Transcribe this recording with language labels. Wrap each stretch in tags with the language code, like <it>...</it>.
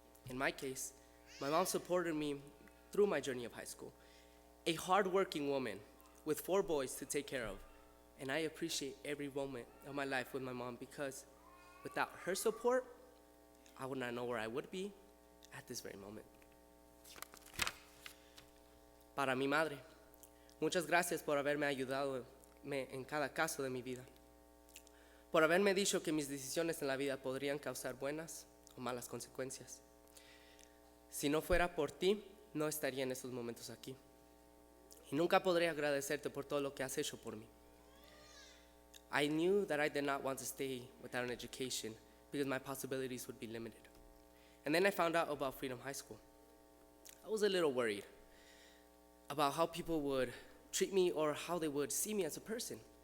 <en>In my case, my mom supported me through my journey of high school. A hardworking woman with 4 boys to take care of. And I appreciate every moment of my life with my mom because without her support, I would not know where I would be at this very moment.</en> <es>Para mi madre, muchas gracias por haberme ayudado en cada caso de mi vida. Por haberme dicho que mis decisiones en la vida podrían causar buenas o malas consecuencias. Si no fuera por ti, no estaría en estos momentos aquí. Y nunca podré agradecerte por todo lo que has hecho por mí.</es> <en>I knew that I did not want to stay without an education because my possibilities would be limited. And then I found out about Freedom High School. I was a little worried about how people would treat me or how they would see me as a person.</en>